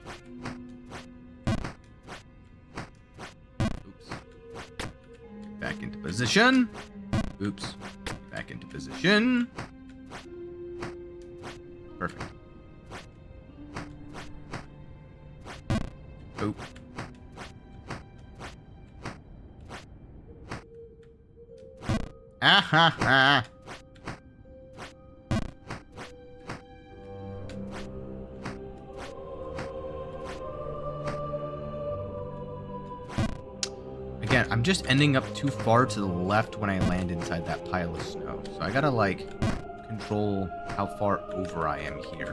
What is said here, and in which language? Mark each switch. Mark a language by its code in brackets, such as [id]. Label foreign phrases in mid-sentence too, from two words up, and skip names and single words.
[en] Back into position. Oops. Back into position. Perfect. Oop. Ah ha ha. Again, I'm just ending up too far to the left when I land inside that pile of snow. So I gotta, like, control how far over I am here.